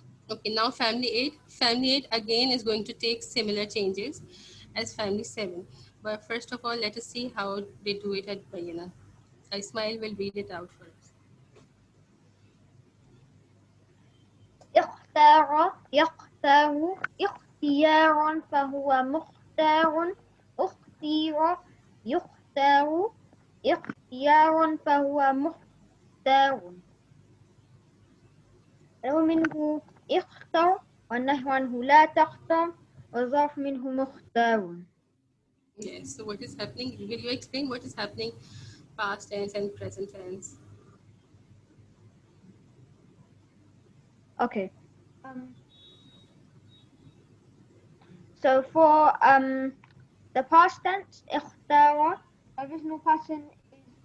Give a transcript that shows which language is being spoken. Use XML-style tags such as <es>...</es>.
<en>Okay, now family 8. Family 8 again is going to take similar changes as family 7. But first of all, let us see how they do it at Bayana. Ismail will read it out for us.</en> <ar>اختار يختار اختيارا فهو مختار اختير يختار اختيارا فهو مختار ومنه اختر والنهي عنه لا تختر والظرف منه مختار.</ar> <en>Yes, so what is happening? Will you explain what is happening past tense and present tense? Okay. So for the past tense, اختار, original pattern is</en>